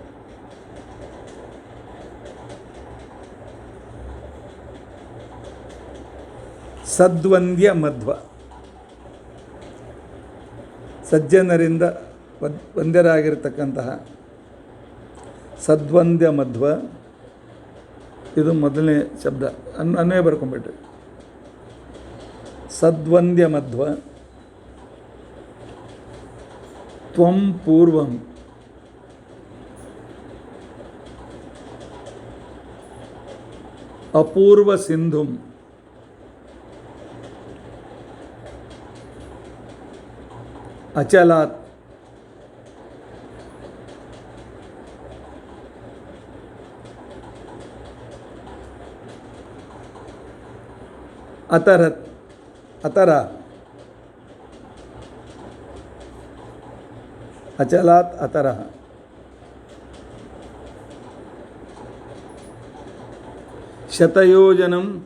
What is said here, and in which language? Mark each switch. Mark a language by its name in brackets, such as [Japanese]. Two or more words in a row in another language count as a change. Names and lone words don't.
[Sanskrit] ಸದ್ವಂದ್ಯ ಮಧ್ವ, [Kannada] ಸಜ್ಜನರಿಂದ ವಂದ್ಯರಾಗಿರ್ತಕ್ಕಂತಹ [Sanskrit] ಸದ್ವಂದ್ಯ ಮಧ್ವ. [Kannada] ಇದು ಮೊದಲನೇ ಶಬ್ದ, ಅನ್ವಯ ಬರ್ಕೊಂಡ್ಬಿಟ್ರಿ. [Sanskrit] ಸದ್ವಂದ್ಯ ಮಧ್ವ ತ್ವಂ ಪೂರ್ವಂ ಅಪೂರ್ವ ಸಿಂಧುಂ ಅಚಲಾತ್ ಅತರತ್ ಅತರ ಅಚಲಾತ್ ಅತರ ಶತಯೋಜನಂ